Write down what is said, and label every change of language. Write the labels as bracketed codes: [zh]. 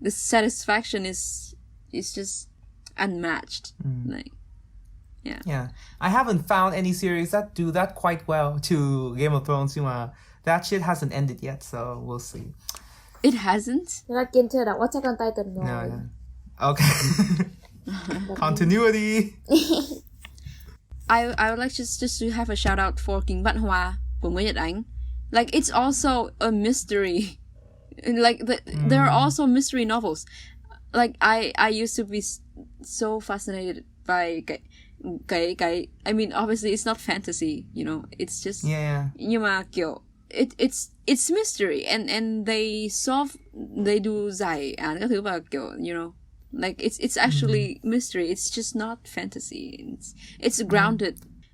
[en] The satisfaction is just unmatched. Like yeah. I haven't found any series that do that quite well to Game of Thrones, [vi] nhưng mà [en] that shit hasn't ended yet, so we'll see. It hasn't? [vi] Thế là Kiên chưa đọc Attack on Titan rồi. [en] No. Okay. Continuity. I would like just to have a shout out for Kính Vạn Hoa của Nguyễn Nhật Ánh. Like it's also a mystery. Like there are also mystery novels. Like I used to be so fascinated by cái I mean obviously it's not fantasy, you know, it's just [vi] nhưng mà kiểu [en] it's mystery and they do [vi] giải án các thứ và kiểu [en] you know, like it's actually mystery, it's just not fantasy, it's grounded.